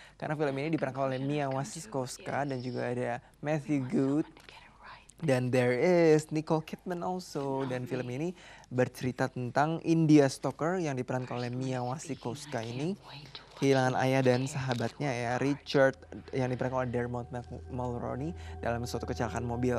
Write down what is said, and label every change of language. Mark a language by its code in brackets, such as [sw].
[id] Karena film ini diperankan oleh Mia Wasikowska dan juga ada Matthew Good. Dan [en] there is Nicole Kidman also. [id] Dan film ini bercerita tentang India Stoker yang diperankan oleh Mia Wasikowska ini kehilangan ayah dan sahabatnya ya, Richard, yang diperankan oleh Dermot Mulroney dalam suatu kecelakaan mobil.